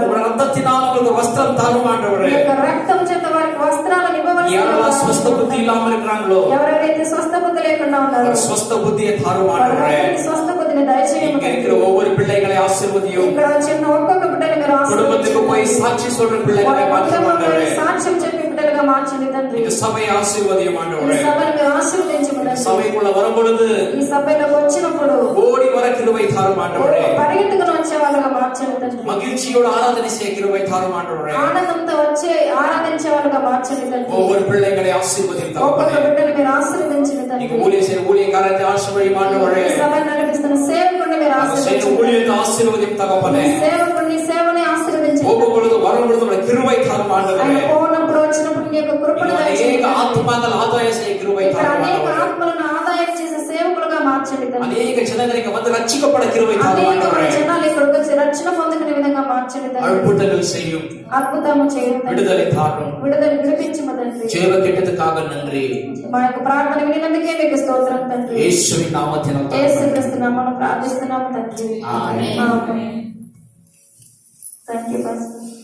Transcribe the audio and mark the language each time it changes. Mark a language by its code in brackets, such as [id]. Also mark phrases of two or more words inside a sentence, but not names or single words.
[ta] உங்களோட ரத்தத்தினால் அவங்களுக்கு வஸ்திரம் தாரும் ஆண்டவரே. [te] మీ యొక్క రక్తం చేత వారికి వస్త్రాలను ఇవ్వవలసి [ta] யாரெல்லாம் ஸ்வஸ்த புத்தி இல்லாம இருக்கிறாங்களோ [te] ఎవరెవరైతే స్వస్థ బుద్ధి లేకుండా ఉన్నారో [ta] ஸ்வஸ்த புத்தியை தாரும் ஆண்டவரே. [te] వారికి స్వస్థ బుద్ధిని దయచేయము [ta] இங்க [te] తండ్రి. [ta] இருக்கிற ஒவ்வொரு பிள்ளைகளை ஆசீர்வதியும். [te] ఇక్కడ వచ్చిన ఒక్కొక్క బిడ్డని మీరు [ta] குடும்பத்துக்கு போய் சாட்சி சொல்ற பிள்ளைகளை மாற்றும் ஆண்டவரே. [te] సాక్ష్యం చెప్పి బిడ్డలుగా మార్చండి తండ్రి. [ta] இந்த சபையை ஆசீர்வதியும் [te] ఈ [ta] ஆண்டவரே. [te] సభను మీరు ఆశీర్వదించము తండ్రి. [ta] சபைக்குள்ள வரும்பொழுது [te] ఈ సభలోకి వచ్చినప్పుడు [ta] ஓடி வர கிருபை தாரும் ஆண்டவரே. [te] పరిగెత్తుకుని వచ్చే వాళ్ళగా మార్చండి తండ్రి. [ta] மகிழ்ச்சியோடு ஆராதனை செய்ய கிருபை தாரும் ஆண்டவரே. [te] ఆనందంతో వచ్చే ఆరాధించే వాళ్ళగా మార్చండి తండ్రి. [ta] ஒவ்வொரு பிள்ளைகளை ஆசீர்வதியும் [te] ఒక్కొక్క [ta] தகப்பனே. [te] బిడ్డను మీరు ఆశీర్వదించండి తండ్రి. [ta] நீங்க ஊழிய செய்ய ஊழியக்காரத்தை ஆசீர்வதியும் ஆண்டவரே. [te] ఈ సభను నడిపిస్తున్న సేవకుడిని మీరు [ta] செய்ய [te] ఆశీర్వదించండి. [ta] ஊழியத்தை ஆசீர்வதியும் தகப்பனே. [te] సేవకుడిని సేవని ఆశీర్వదించండి. [ta] போகும் பொழுது வரும் பொழுது உங்களுடைய கிருபை தாரும் [te] ఆయన [ta] ஆண்டவரே. [te] పోనప్పుడు వచ్చినప్పుడు నీ యొక్క కృపను [ta] இன்னும் [te] దయచేయండి. [ta] அநேக ஆத்துமாக்கள் ஆதாய செய்ய கிருபை [te] ఇక్కడ [ta] தாரும் [te] అనేక [ta] ஆண்டவரே. [te] ఆత్మలను ఆదాయం చేసే సేవకులుగా మార్చండి తండ్రి. [ta] அநேக ஜனங்களுக்கு வந்து ரட்சிக்கப்பட கிருபை தாரும் [te] అనేక [ta] ஆண்டவரே. [te] జనాలు ఇక్కడికి వచ్చి రక్షణ పొందుకునే విధంగా మార్చండి తండ్రి. [ta] அற்புதங்கள் செய்யும். [te] అద్భుతము చేయండి తండ్రి. [ta] விடுதலை தாரும். [te] విడుదల విడిపించము తండ్రి. [ta] ஜெப கேட்டதுக்காக நன்றி. [te] మా యొక్క ప్రార్థన వినినందుకే మీకు స్తోత్రం తండ్రి. [ta] இயேசுவின் நாமத்தினால் [te] యేసుక్రీస్తు నామమున ప్రార్థిస్తున్నాము తండ్రి. ఆమేన్. [en] ఆమేన్. thank you pastor.